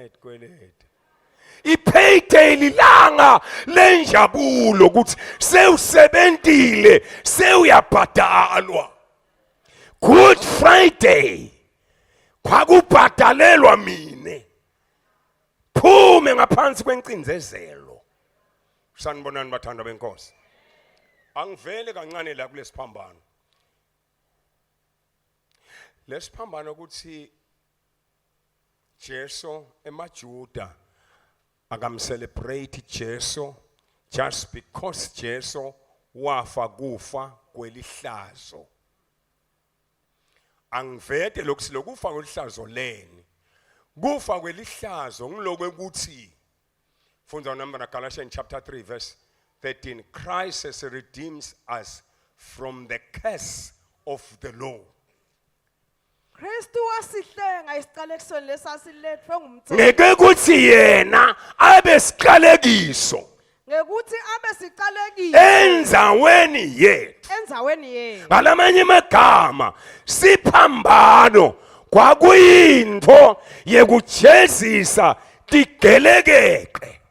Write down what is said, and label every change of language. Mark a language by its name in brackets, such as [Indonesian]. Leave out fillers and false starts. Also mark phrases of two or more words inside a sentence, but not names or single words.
[Swati] yetikwelede ipayday lilanga lenjabulo ukuthi sewusebentile sewuyabhadalwa Good Friday kwakubhadalelwa mine phume ngaphansi kwencinzezelo sanibonani bathandwa benkosi angivele kancane la kulesiphambano lesiphambano ukuthi Jesu emaJuda akamcelebrate Jesu [English] just because [Swati] Jesu wafa kufa kwelihlazo. Angivete lokuthi lokufa kwelihlazo leni. Kufa kwelihlazo ngilokwe ukuthi Funza number Galatians [English] chapter 3 verse 13. Christ has redeemed us from the curse of the law. [Swati] Kristu wasihlenga isiqalekisweni lesasilethwe ngumthetho. Ngeke kuthi yena abe siqalekiso Ngekuthi abe siqalekile endzaweni yethu. enzaweni yethu. Ngalamanye amagama siphambano kwakuyinto yekujezisa tigelekeke.